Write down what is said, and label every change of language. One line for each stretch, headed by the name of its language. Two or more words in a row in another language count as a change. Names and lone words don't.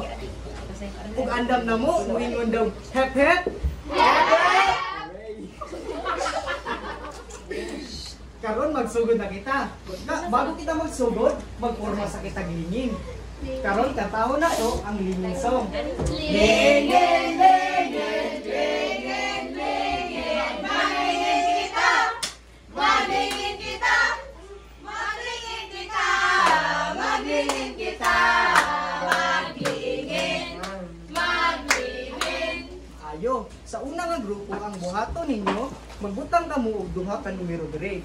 Cebuano: Ug andam na mo, muingon daw, hep hep. Karon magsugod na kita. Bago kita magsugod, magporma sa kita gilingin. Karon kataho na to ang lingin song. Ling ling ling ling ling ling Maglingin kita! Maglingin kita! Maglingin kita! Maglingin kita! Maglingin! Ayo, sa una nga grupo ang buhaton ninyo, magbutang kamo og duha ka numero dire.